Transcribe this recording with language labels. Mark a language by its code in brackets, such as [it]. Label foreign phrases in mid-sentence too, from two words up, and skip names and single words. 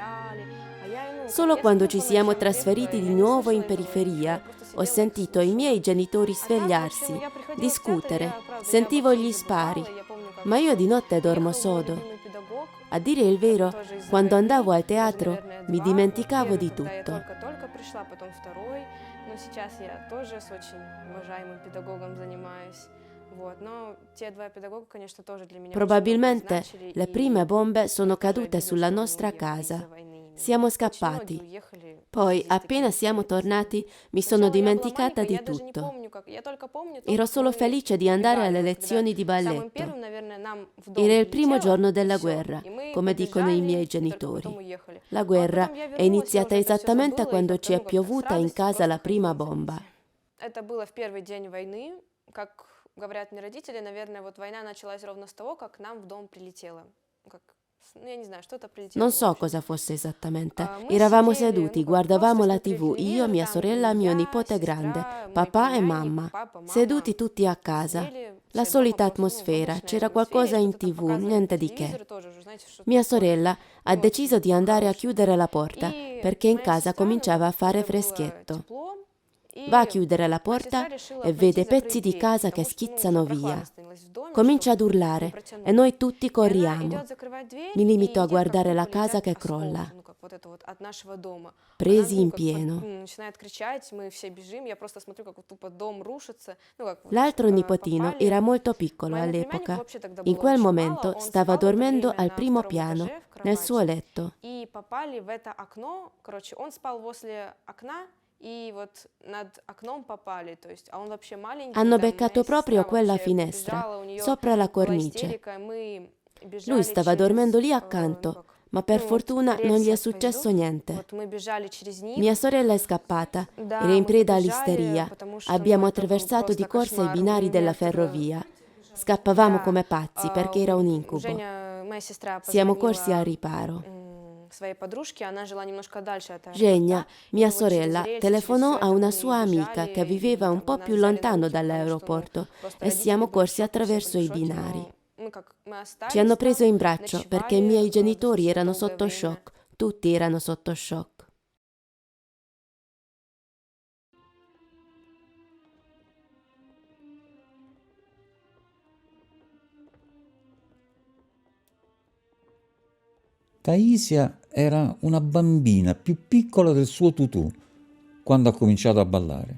[it] Solo quando ci siamo trasferiti di nuovo in periferia ho sentito i miei genitori svegliarsi, discutere, sentivo gli spari, ma io di notte dormo sodo. A dire il vero, quando andavo al teatro mi dimenticavo di tutto. [ru] Сейчас я тоже с очень уважаемым педагогом занимаюсь. Но те 2 педагога, конечно, тоже для меня. [it] Probabilmente le prime bombe sono cadute sulla nostra casa. Siamo scappati. Poi, appena siamo tornati, mi sono dimenticata di tutto. Ero solo felice di andare alle lezioni di balletto. Era il primo giorno della guerra, come dicono i miei genitori. La guerra è iniziata esattamente quando ci è piovuta in casa la prima bomba. [ru] Это было в первый день войны, как говорят мне родители, наверное, вот война началась ровно с того, как к нам в дом прилетело. [it] Non so cosa fosse esattamente. Eravamo seduti, guardavamo la TV, io, mia sorella, mio nipote grande, papà e mamma, seduti tutti a casa. La solita atmosfera, c'era qualcosa in TV, niente di che. Mia sorella ha deciso di andare a chiudere la porta perché in casa cominciava a fare freschetto. Va a chiudere la porta e vede pezzi di casa che schizzano via. Comincia ad urlare e noi tutti corriamo. Mi limito a guardare la casa che crolla. [ru] вот это вот от нашего дома. [it] Presi [ru] Она, [it] in [ru] как [it] pieno. [ru] начинает кричать, мы все бежим, я просто смотрю, как вот тупо дом рушится. [it] L'altro nipotino [ru] Попали. [it] era molto piccolo [ru] Моему племяннику [it] all'epoca. [ru] вообще тогда [it] In [ru] было [it] quel [ru] очень [it] momento [ru] мало, он [it] stava [ru] спал в это [it] dormendo [ru] время [it] al [ru] на [it] primo [ru] втором [it] piano, [ru] этаже в [it] nel suo [ru] кровати. [it] letto. [ru] И попали в это окно, короче, он спал возле окна, и вот над окном попали, то есть, а он вообще маленький. [it] Hanno [ru] там моя [it] beccato proprio [ru] сестра [it] quella [ru] вообще [it] finestra, [ru] побежала, у нее [it] sopra la [ru] была [it] cornice. [ru] истерика, и мы бежали [it] Lui stava [ru] через, [it] dormendo lì [ru] ну [it] accanto, [ru] как, [it] ma per [ru] вот [it] fortuna non gli [ru] рельсы [it] è [ru] отводу, [it] successo niente. [ru] вот мы бежали через них. [it] Mia sorella è scappata, [ru] Да, [it] era in [ru] мы [it] preda [ru] побежали, [it] all'isteria. [ru] потому что, [it] Abbiamo [ru] это был [it] attraversato di [ru] просто [it] corsa i [ru] кошмар. [it] binari [ru] Мне [it] della [ru] это, [it] ferrovia. Scappavamo [ru] да, [it] come pazzi perché era un incubo. [ru] Женя, моя сестра, [it] Siamo corsi al [ru] позвонила [it] riparo. [ru] своей подружке, она жила немножко дальше от [it] Genia, [ru] аэропорта, и [it] mia [ru] мы вот через [it] sorella, [ru] рельсы, [it] telefonò [ru] через [it] a [ru] это [it] una [ru] мы [it] sua amica [ru] бежали, [it] che viveva [ru] и [it] un [ru] там [it] po' [ru] нас [it] più [ru] взяли на [it] lontano [ru] руки, потому что, ну, [it] dall'aeroporto [ru] просто [it] e [ru] родители [it] siamo [ru] были в [it] corsi [ru] шоке, все [it] attraverso [ru] были в [it] i [ru] шоке, [it] binari. [ru] но мы как, мы остались [it] Ci hanno [ru] там, [it] preso in braccio perché i [ru] ночевали [it] miei genitori [ru] достаточно [it] erano [ru] долгое [it] sotto [ru] время. [it] shock. Tutti erano sotto shock. Taisia era una bambina più piccola del suo tutù quando ha cominciato a ballare.